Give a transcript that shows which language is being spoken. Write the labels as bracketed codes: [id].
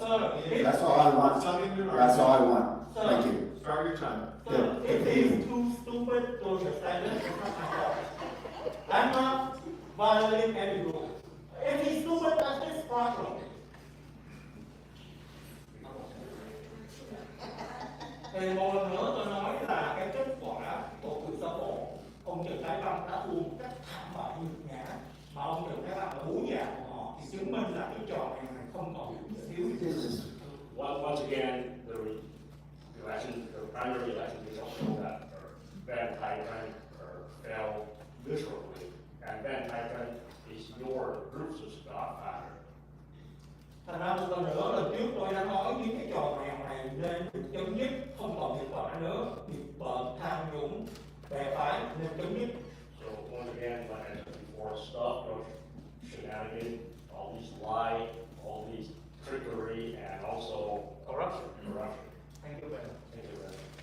[en] That's all I want. That's all I want. Thank you. Start your time. It is too stupid to understand it. I'm not violating any rule. If he's stupid, that's his problem. [vi] Thì một lần nữa tôi nói là cái kết quả bầu cử sơ bộ, ông Trần Thái Long đã thua một cách thảm bại nhục nhã, mà ông Trần Thái Long là bố già của họ, thì chứng minh là cái trò này không còn thiếu. [en] Once again, the primary election results show that Van Titan fell miserably, and Van Titan is your group's godfather. [vi] Thành ra một lần nữa, lần trước tôi đã nói những cái trò mèo này nên được chấm dứt, không còn hiệu quả nữa, việc bợn, tham nhũng, bè phái nên chấm dứt. [en] So once again, like I said before, stop those shenanigans, all these lies, all these trickery, and also corruption. Thank you very much. Thank you very much.